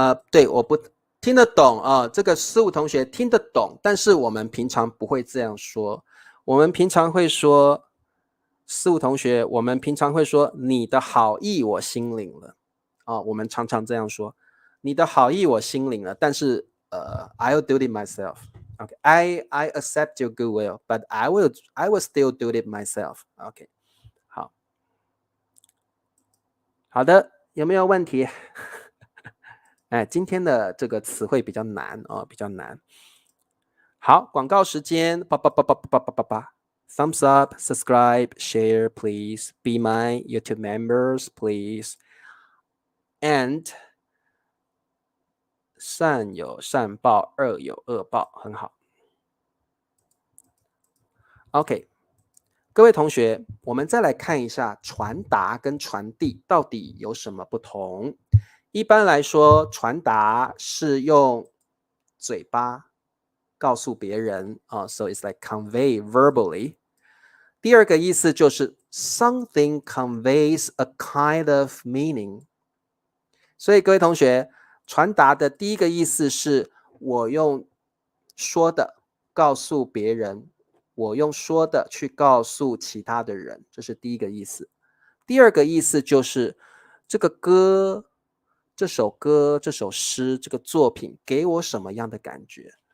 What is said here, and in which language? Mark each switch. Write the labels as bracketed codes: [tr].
[zh] 对，我不听得懂啊，这个15同学听得懂，但是我们平常不会这样说。我们平常会说，15同学，我们平常会说你的好意我心领了。我们常常这样说，你的好意我心领了，但是 [en] I'll do it myself. Okay, I accept your goodwill, but I will still do it myself. [zh] Okay, 好的，有没有问题？今天的这个词汇比较难比较难。好，广告时间，叭叭叭叭叭叭叭叭。 [en] Thumbs up, subscribe, share, please. Be my YouTube members, please. [zh] And 善有善报，恶有恶报，很好。 OK， 各位同学，我们再来看一下传达跟传递到底有什么不同。一般来说，传达是用嘴巴告诉别人 [en] so it's like convey verbally。 [zh] 第二个意思就是 [en] something conveys a kind of meaning。 [zh] 所以各位同学，传达的第一个意思是我用说的告诉别人，我用说的去告诉其他的人，这是第一个意思。第二个意思就是这个歌、这首歌、这首诗、这个作品给我什么样的感觉？